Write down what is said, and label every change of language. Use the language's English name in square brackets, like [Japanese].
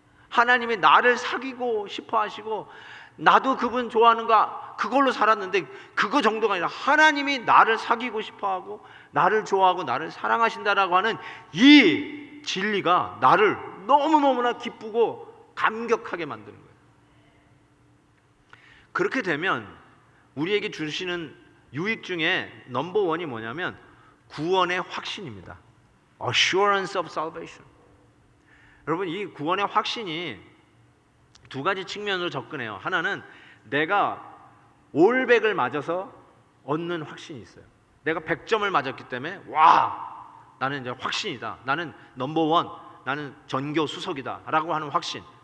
[Korean] 하나님이 나를 사귀고 싶어 하시고, 나도 그분 좋아하는가 그걸로 살았는데 그거 정도가 아니라 하나님이 나를 사귀고 싶어 하고 나를 좋아하고 나를 사랑하신다라고 하는 이 진리가 나를 너무너무나 기쁘고 감격하게 만드는 거예요. 그렇게 되면 우리에게 주시는 유익 중에 넘버원이 뭐냐면 구원의 확신입니다. [English] Assurance of salvation. [Korean] 여러분, 이 구원의 확신이 두 가지 측면으로 접근해요. 하나는 내가 올백을 맞아서 얻는 확신이 있어요. 내가 100점을 맞았기 때문에 와, 나는 이제 확신이다. 나는 넘버원, 나는 전교 수석이다 라고 하는 확신.